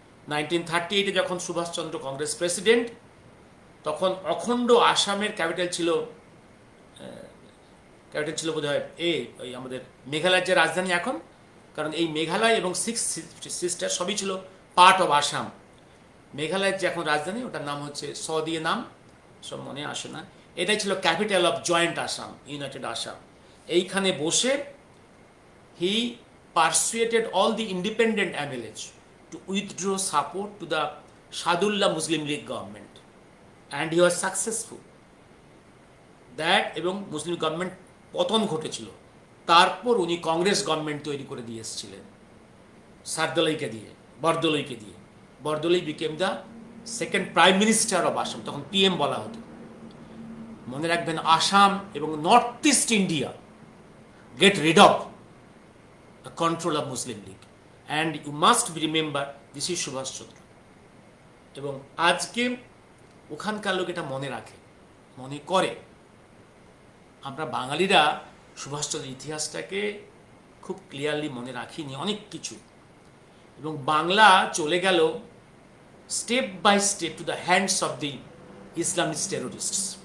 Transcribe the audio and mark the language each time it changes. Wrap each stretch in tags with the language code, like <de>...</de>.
<bn>1938-এ যখন সুভাষচন্দ্র কংগ্রেস প্রেসিডেন্ট, তখন অখণ্ড আসামের ক্যাপিটাল ছিল বোধ হয় ওই আমাদের মেঘালয়ের যে রাজধানী এখন, কারণ এই মেঘালয় এবং 6 সিস্টার সবই ছিল পার্ট অফ আসাম। মেঘালয়ের যে এখন রাজধানী, ওটার নাম হচ্ছে দিয়ে নাম, সব মনে আসে না। এটাই ছিল</bn> <en>Capital of joint Assam, united Assam.</en> <bn>এইখানে বসে</bn> <en>He persuaded all the independent MLAs to withdraw support to the Sadullah Muslim League government, and he was successful.</en> <bn>That এবং মুসলিম গভর্নমেন্ট পতন ঘটেছিল। তারপর উনি কংগ্রেস গভর্নমেন্ট তৈরি করে দিয়ে এসেছিলেন সারদলৈকে দিয়ে, বরদলৈকে দিয়ে।</bn> <en>Bordoloi became the second prime minister of Assam,</en> <bn>তখন PM বলা হতো। মনে রাখবেন,</bn> <en>আসাম এবং north east India get rid of the control of Muslim League, and you must remember this is Subhash Chandra.</en> <bn>এবং আজকে ওখানকার লোক এটা মনে রাখে, মনে করে। আমরা বাঙালিরা সুভাষচন্দ্রের ইতিহাসটাকে খুব ক্লিয়ারলি মনে রাখিনি অনেক কিছু, এবং বাংলা চলে গেল</bn> <en>Step by step to the hands of the Islamist terrorists.</en>